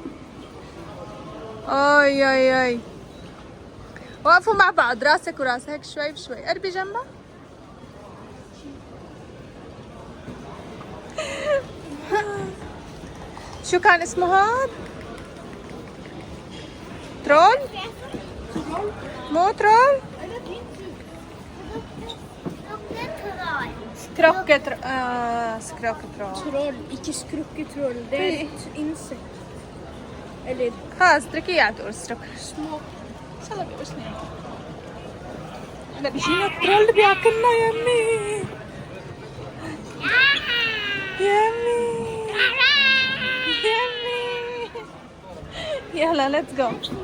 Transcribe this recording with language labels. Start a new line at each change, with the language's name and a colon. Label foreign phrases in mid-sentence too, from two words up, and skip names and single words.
Arabic: اي وقفوا مع بعض راسك وراسك هيك شوي بشوي. قربي جنبها. شو كان اسمه هاد؟ ترول؟ مو ترول؟
Norwegian: Skroketroll. troll, ikke skrukketroll. Det er et insekt. Eller
Arabic: خلاص اتركيه قاعد تقول سكروك. små. ان شاء الله بيقرصني. هلا بيجينا الترول بياكلنا يمي.
English: يلا let's go.